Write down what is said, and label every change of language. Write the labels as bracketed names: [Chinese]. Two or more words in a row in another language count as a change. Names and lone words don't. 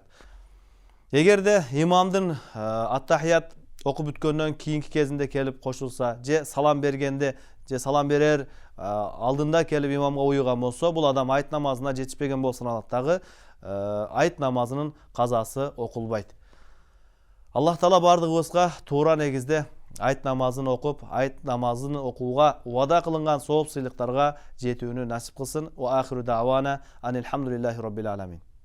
[Kyrgyz] Эгерде имамдын аттахият окуп бүткөндөн кийинки кезинде келип кошулса, же салам бергенде, же салам берер алдында келип имамга уюган болсо, бул адам айт намазына жетишпеген болуп саналат дагы, айт намазынын казасы окулбайт. Аллах Таала бардыгыбызга туура негизде айт намазын окуп, айт намазын окууга убада кылынган сооп сыйлыктарга жетүүнү насип кылсын. [Arabic] وآخر دعوانا أن الحمد لله رب العالمين.